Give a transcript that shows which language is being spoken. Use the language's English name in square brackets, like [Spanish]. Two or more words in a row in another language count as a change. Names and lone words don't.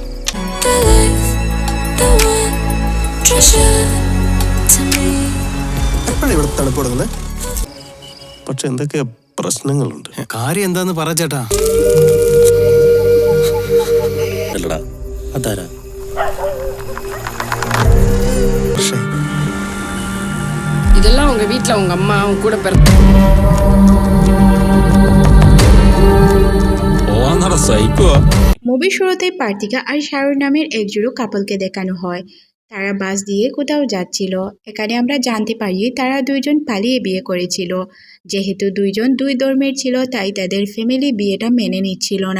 [Malayalam] എപ്പോഴാണ് ഇവിടെ തണുപ്പ് കൊടുക്കുന്നത്? പക്ഷെ എന്തൊക്കെ പ്രശ്നങ്ങളുണ്ട്. കാര്യം എന്താന്ന് പറ ചേട്ടാ. അല്ലടാ അതാരാ? പക്ഷേ [Tamil] இதெல்லாம் உங்க வீட்ல உங்க அம்மா அவங்க கூட [Bangla] মুভির শুরুতেই পার্থিকা আর শাহরুখ নামের একজোড়ো কাপলকে দেখানো হয়। তারা বাস দিয়ে কোথাও যাচ্ছিল। এখানে আমরা জানতে পারি তারা দুইজন পালিয়ে বিয়ে করেছিল। যেহেতু দুইজন দুই ধর্মের ছিল তাই তাদের ফ্যামিলি বিয়েটা মেনে নিচ্ছিল না।